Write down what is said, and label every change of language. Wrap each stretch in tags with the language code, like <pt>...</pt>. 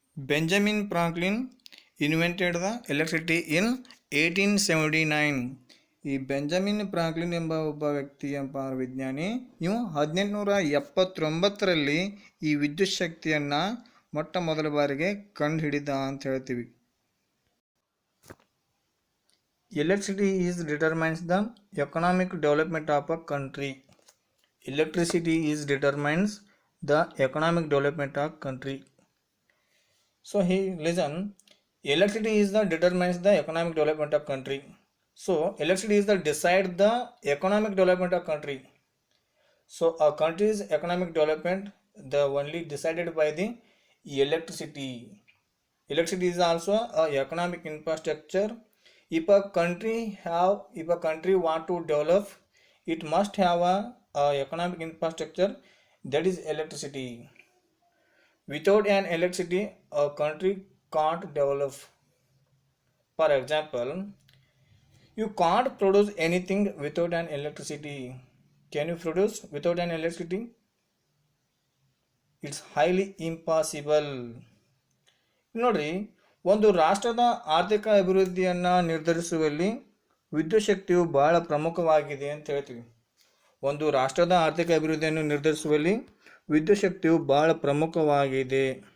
<en>Benjamin Franklin invented the electricity in 1879.</en> <kn>ಈ Benjamin Franklin ಎಂಬ ಒಬ್ಬ ವ್ಯಕ್ತಿ ಎಂಬ ವಿಜ್ಞಾನಿ, ಇವು 1879ರಲ್ಲಿ ಈ ವಿದ್ಯುತ್ ಶಕ್ತಿಯನ್ನು ಮೊಟ್ಟ ಮೊದಲ ಬಾರಿಗೆ ಕಂಡು ಹಿಡಿದ ಅಂತ ಹೇಳ್ತೀವಿ.</kn> <en>Electricity is determines the economic development of a country. Electricity is determines the economic development of country. So listen, electricity is the determines the economic development of country. So electricity is the decide the economic development of country. So a country's economic development the only decided by the electricity. Electricity is also a economic infrastructure. If a country want to develop, it must have a economic infrastructure, that is electricity. Without an electricity, a country can't develop. For example, you can't produce anything without an electricity. Can you produce without an electricity? It's highly impossible.</en> <kn>ನೋಡ್ರಿ, ಒಂದು ರಾಷ್ಟ್ರದ ಆರ್ಥಿಕ ಅಭಿವೃದ್ಧಿಯನ್ನು ನಿರ್ಧರಿಸುವಲ್ಲಿ ವಿದ್ಯುತ್ ಶಕ್ತಿಯು ಬಹಳ ಪ್ರಮುಖವಾಗಿದೆ ಅಂತ ಹೇಳ್ತೀವಿ. ಒಂದು ರಾಷ್ಟ್ರದ ಆರ್ಥಿಕ ಅಭಿವೃದ್ಧಿಯನ್ನು ನಿರ್ಧರಿಸುವಲ್ಲಿ ವಿದ್ಯುತ್ ಶಕ್ತಿಯು ಬಹಳ ಪ್ರಮುಖವಾಗಿದೆ.</kn>